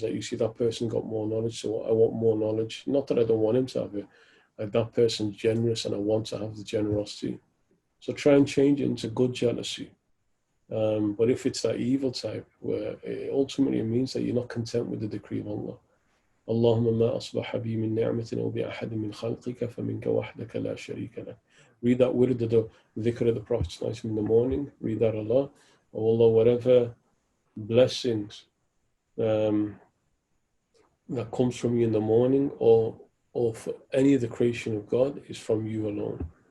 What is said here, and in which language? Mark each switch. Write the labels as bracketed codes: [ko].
[en] That you see that person got more knowledge, so I want more knowledge. Not that I don't want him to have it. Like that person's generous and I want to have the generosity. So try and change it into good jealousy. But if it's that evil type, where ultimately it means that you're not content with the decree of Allah. [ar] اللهم ما أصبح بي من نعمة أو بأحد من خلقك فمنك وحدك لا شريك لك. [en] Read that word of the dhikr of the Prophet in the morning. Read that a lot. Oh Allah, whatever blessings that comes from you in the morning or for any of the creation of God is from you alone.